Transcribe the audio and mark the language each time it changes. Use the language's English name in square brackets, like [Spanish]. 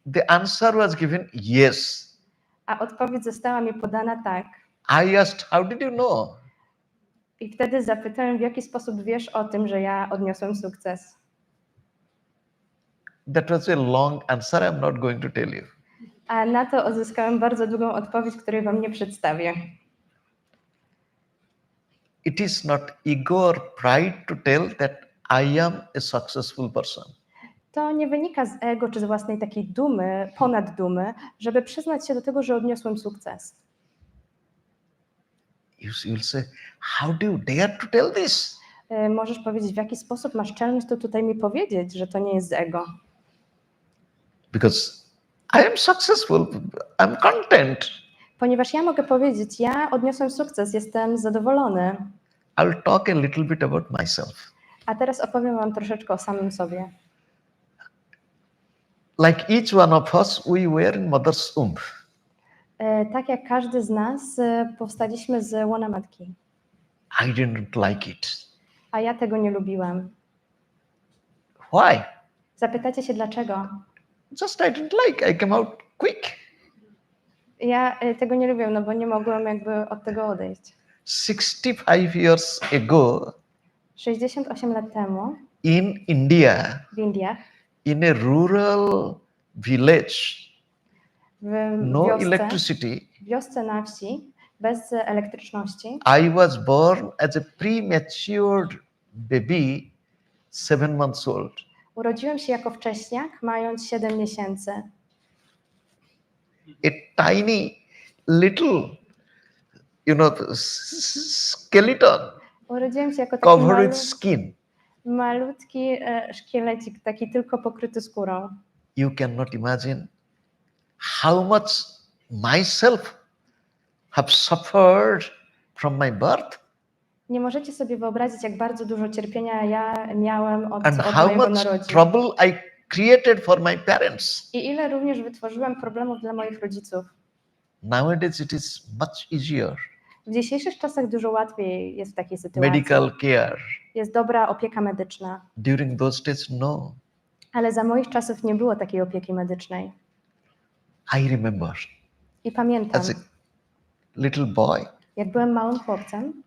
[English] The answer was given yes. [Polish] A odpowiedź została mi podana tak. [English] I asked, how did you know? [Polish] I wtedy zapytałem, w jaki sposób wiesz o tym, że ja odniosłem sukces? [English] That was a long answer. I'm not going to tell you. [Polish] A na to uzyskałem bardzo długą odpowiedź, której wam nie przedstawię. [English] It is not ego or pride to tell that I am a successful person. [Polish] To nie wynika z ego czy z własnej takiej dumy, ponad dumy, żeby przyznać się do tego, że odniosłem sukces. [English] You'll say, how do you dare to tell this? [Polish] Możesz powiedzieć, w jaki sposób masz czelność to tutaj mi powiedzieć, że to nie jest z ego. [English] Because I am successful. I'm content. [Polish] Ponieważ ja mogę powiedzieć, ja odniosłem sukces, jestem zadowolony. [English] I'll talk a little bit about myself. [Polish] A teraz opowiem wam troszeczkę o samym sobie. [English] Like each one of us, we were in mother's womb. [Polish] Tak jak każdy z nas, powstaliśmy z łona matki. [English] I didn't like it. [Polish] A ja tego nie lubiłem. [English] Why? [Polish] Zapytacie się dlaczego? [English] Just I didn't like. I came out quick. [Polish] Ja tego nie lubię, no bo nie mogłem jakby od tego odejść. [English] 65 years ago [Polish] 68 lat temu [English] in India, [Polish] w Indiach, [English] in a rural village, [Polish] w [English] no [Polish] wiosce, [English] electricity, [Polish] wiosce na wsi, bez elektryczności, [English] I was born as a prematured baby, 7 months old. [Polish] urodziłem się jako wcześniak, mając 7 miesięcy. [English] A tiny little, skeleton [Polish] Urodziłem się jako taki [English] covered with skin. [Polish] malutki szkielecik, taki tylko pokryty skórą. [English] You cannot imagine how much myself have suffered from my birth [Polish] Nie możecie sobie wyobrazić, jak bardzo dużo cierpienia ja miałem od [English] and how [Polish] mojego [English] much [Polish] narodzin. [English] trouble I created for my parents. [Polish] I ile również wytworzyłem problemów dla moich rodziców. [English] Nowadays it is much easier. [Polish] W dzisiejszych czasach dużo łatwiej jest w takiej sytuacji. [English] Medical care. [Polish] Jest dobra opieka medyczna. [English] During those days, no. [Polish] Ale za moich czasów nie było takiej opieki medycznej. [English] I remember [Polish] I pamiętam, [English] as a little boy, [Polish] jak byłem małym chłopcem,